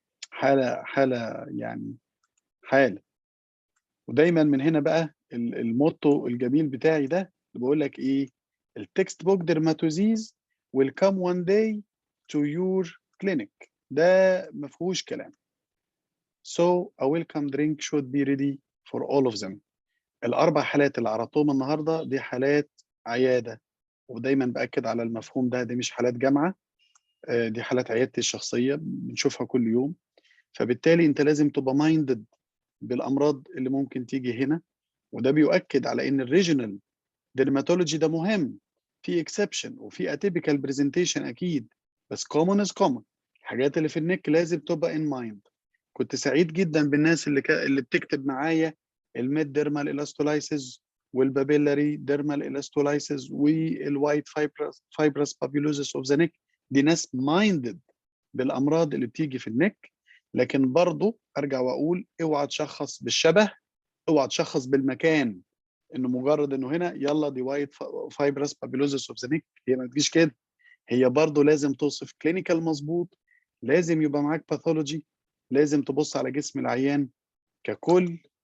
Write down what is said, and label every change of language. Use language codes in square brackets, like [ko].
[ar] حاله يعني حاله. ودايما من هنا بقى الموتو الجميل بتاعي ده اللي بقول لك ايه؟ التكست بوك ديرماتوزيز [en] will come one day to your clinic. [ar] ده ما فيهوش كلام. [en] So a welcome drink should be ready for all of them. [ar] الاربع حالات اللي عرضتهم النهارده دي حالات عياده، ودايمًا بأكد على المفهوم ده، دي مش حالات جامعة، دي حالات عيادتي الشخصية بنشوفها كل يوم، فبالتالي أنت لازم تبقى minded بالأمراض اللي ممكن تيجي هنا، وده بيؤكد على إن الregional dermatology ده مهم، في exception وفي atypical presentation أكيد، بس [en] common is common. [ar] الحاجات اللي في الneck لازم تبقى in mind. كنت سعيد جدًا بالناس اللي بتكتب معايا الmid dermal elastolysis والpapillary dermal elastolysis والwhite fibrous papulosis of the neck. دي ناس minded بالأمراض اللي بتيجي في الneck، لكن برضه أرجع وأقول اوعى تشخّص بالشبه، اوعى تشخّص بالمكان، إنه مجرد إنه هنا يالّا دي white fibrous papulosis of the neck، هي ما بتجيش كده، هي برضه لازم توصف clinical مضبوط، لازم يبقى معاك pathology، لازم تبُص على جسم العيان ككُل.